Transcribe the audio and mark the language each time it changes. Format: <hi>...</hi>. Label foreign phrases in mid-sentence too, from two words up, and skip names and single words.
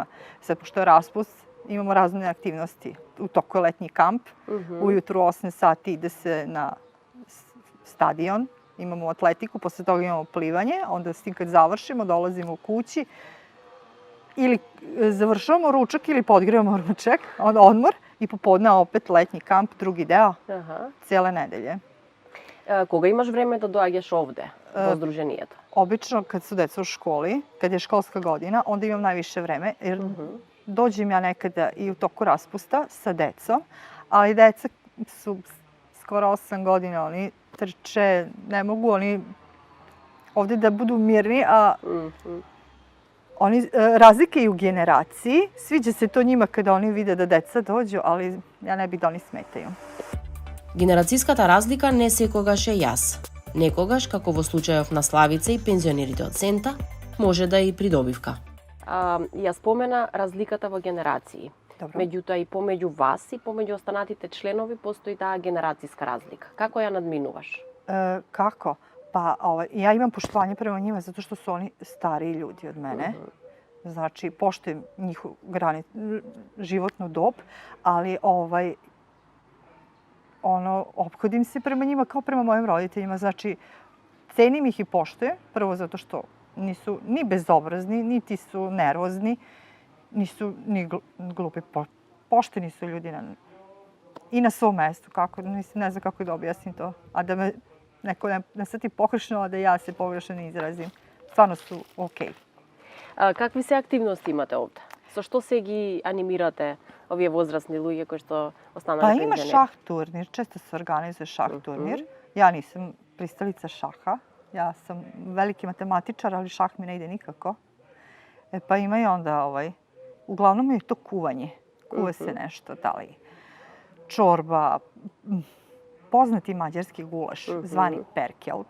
<sr>Sad, pošto je raspust, imamo razne aktivnosti. U toku je letnji kamp, ujutru 8 sati ide se na stadion, imamo atletiku, posle toga imamo plivanje, onda s tim kad završimo dolazimo u kući ili završavamo ručak ili podgrevamo ručak, onda odmor i popodne opet letnji kamp, drugi deo, cijele nedelje.</sr> <mk>Кога имаш време да доаѓаш овде, во Сдруженијето?</mk> <sr>Obično kad su deca u školi, kad je školska godina, onda imam najviše vreme, jer dođem ja nekada i u toku raspusta sa decom, ali deca su skoro 8 godina, oni trče, ne mogu oni ovde da budu mirni, a oni razlike i u generaciji. Sviđa se to njima kada oni vide da deca dođu, ali ja ne bih da oni smetaju.</sr> <mk>Генерацијската разлика не секогаш е јас. Некогаш, како во случајов на Славица и пензионерите од Сента, може да е и придобивка. Ја спомена разликата во генерации.</mk> <sr>Dobro.</sr> <mk>Меѓутоа и помеѓу вас и помеѓу останатите членови постои таа генерацијска разлика. Како ја надминуваш?</mk> <sr>Kako? Pa ja imam poštovanje prema njima zato što su oni stariji ljudi od mene. Znači, poštujem njihovu životnu dob, ali ophodim se prema njima kao prema mojim roditeljima. Znači, cenim ih i poštujem, prvo zato što nisu ni bezobrazni, niti su nervozni, nisu ni glupi. Pošteni su ljudi i na svom mestu. Ne znam kako da objasnim to. A da me neko ne shvati pogrešno, a da ja se pogrešno ne izrazim. Stvarno su okej.</sr> <mk>Какви се активности имате овде? Со што се ги анимирате овие возрастни луѓе кои што останале</mk> <sr>Pa</sr> <mk>пензионери?</mk> <sr>ima šah turnir, često se organizuje šah turnir. Ja nisam pristalica šaha. Ja sam veliki matematičar, ali šah mi ne ide nikako. Pa ima i onda uglavnom je to kuvanje. Kuva se nešto, da li čorba, poznati mađarski gulaš, zvani perkelt.</sr>